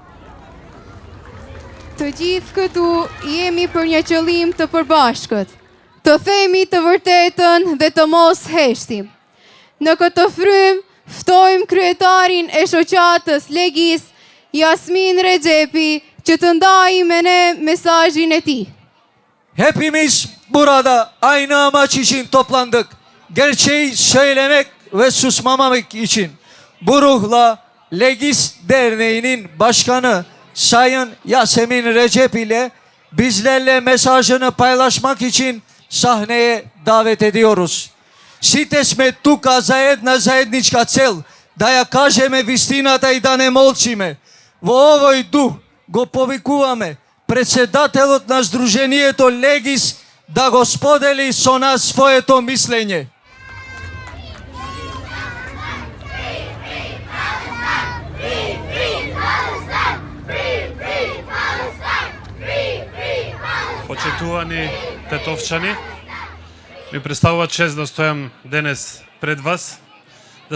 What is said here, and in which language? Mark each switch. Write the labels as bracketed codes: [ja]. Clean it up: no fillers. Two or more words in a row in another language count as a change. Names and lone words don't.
[sq] Të gjithë këtu jemi për një qëllim të përbashkët, të themi të vërtetën dhe të mos heshtim. Në këtë frym, ftojmë kryetarin e shoqatës Legis, Jasmin Rexhepi, që të ndajë me ne mesajin e tij. [tr] Hepimiz burada aynı amaç için toplandık. Gerçeği söylemek ve susmamak için. Bu ruhla Legis Derneği'nin başkanı Sayın Yasemin Recep ile bizlerle mesajını paylaşmak için sahneye davet ediyoruz. [mk] Сите сме тука заедно заедничка цел, да ја кажеме vistiната и да не молчиме. Во овој дух го повикуваме председателот на Сдруженијето Легис да го сподели со нас своето мислење. Почитувани тетовчани, ми представува чест да стојам денес пред вас, да